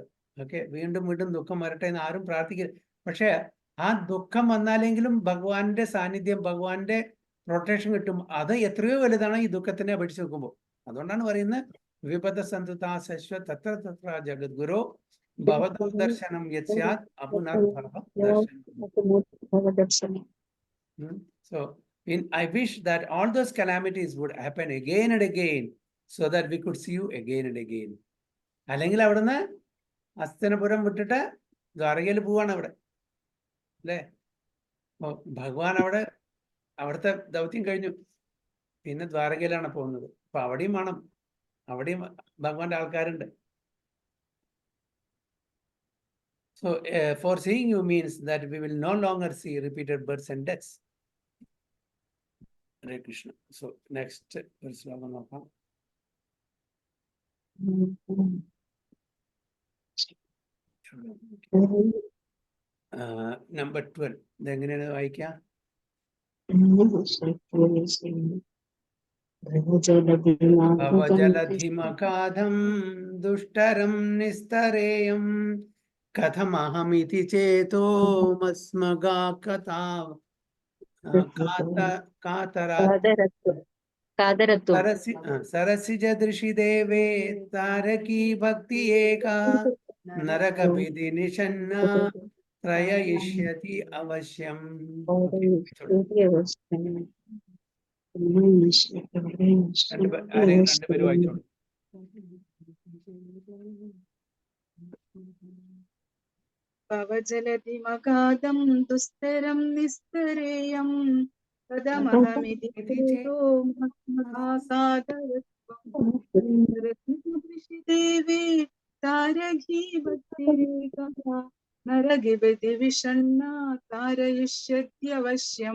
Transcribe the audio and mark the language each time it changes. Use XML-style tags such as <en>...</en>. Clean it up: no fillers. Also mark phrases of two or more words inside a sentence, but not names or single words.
<ml>ഓക്കെ, വീണ്ടും വീണ്ടും ദുഃഖം വരട്ടെ എന്ന് ആരും പ്രാർത്ഥിക്കരുത്. പക്ഷെ ആ ദുഃഖം വന്നാലെങ്കിലും ഭഗവാന്റെ സാന്നിധ്യം, ഭഗവാന്റെ പ്രൊട്ടക്ഷൻ കിട്ടും. അത് എത്രയോ വലുതാണ് ഈ ദുഃഖത്തിനെ അപേക്ഷിച്ച് നോക്കുമ്പോൾ. അതുകൊണ്ടാണ് പറയുന്നത്</ml> <sa>വിപദ സന്തുതാ ശശ്വ തത്ര തത്ര ജഗദ്ഗുരോ ഭവതോ ദർശനം യസ്യാത് അപുനർദർശനം.</sa> <en>So I wish that all those calamities would happen again and again so that we could see you again and again.</en> <ml>അല്ലെങ്കിൽ അവിടുന്ന് അസ്തനപുരം വിട്ടിട്ട് ദ്വാരകയിൽ പോവാണ് അവിടെ അല്ലേ? ഭഗവാൻ അവിടുത്തെ ദൗത്യം കഴിഞ്ഞു, പിന്നെ ദ്വാരകയിലാണ് പോകുന്നത്. അപ്പൊ അവിടെയും വേണം, അവിടെയും ഭഗവാന്റെ ആൾക്കാരുണ്ട്.</ml> <en>So for seeing you means that we will no longer see repeated births and deaths.</en> <sa>हरे कृष्ण.</sa> <en>So next verse നോക്കാം. Number 12.</en> <ml>ഇതെങ്ങനെയാണ് വായിക്കുക?</ml> <sa>ഭവജലധിമകാധം ദുഷ്ടരം നിസ്തരേയം കഥമഹമിതി ചേതോ മസ്മഗാ കാതരാത് കാതരത്വം. सरसिज दृशि देवे तारकी भक्ति एका नरक विधि निषन्न त्रययिष्यति अवश्यम.</sa> <ml>രണ്ടുപേരും വായിച്ചോളൂ.</ml> <sa>ഭവജലധിമഗാധം ദുസ്തരം നിസ്തരേയം പദമഹമിതി ചേതോ ദേവി താരകീ ഭക്തിരേക നരകിപതി വിഷണ്ണ താരയിഷ്യത്യവശ്യം.</sa>